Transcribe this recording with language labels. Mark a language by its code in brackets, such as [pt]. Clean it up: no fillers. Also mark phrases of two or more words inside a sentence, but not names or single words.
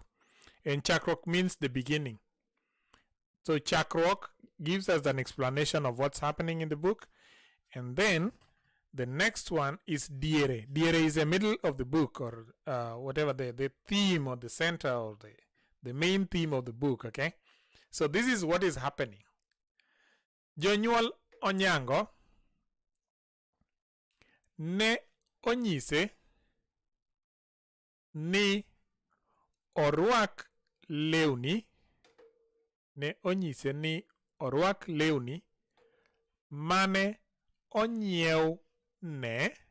[en] And chakrok means the beginning. So chakrok gives us an explanation of what's happening in the book. And then the next one is diere. Diere is the middle of the book, or whatever the theme or the center or the main theme of the book, okay? So this is what is happening. [luo] Jonyuol Onyango ne onyise ni orwak lewni, ne onyise ni orwak lewni mane onyiew ne